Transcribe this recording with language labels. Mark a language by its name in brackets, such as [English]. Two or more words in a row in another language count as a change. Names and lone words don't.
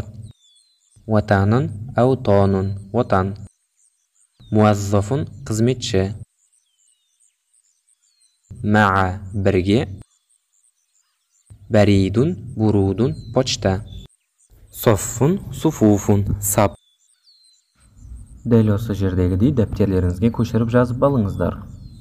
[Arabic] وطن, أوطان, وطن. [Kazakh] موظف, қызметші. مع, бірге. [Arabic] بريد, برود, почта. صف, صفوف, [Kazakh] сап. Дәл осы жердегідей дәптерлеріңізге көшіріп жазып алыңыздар.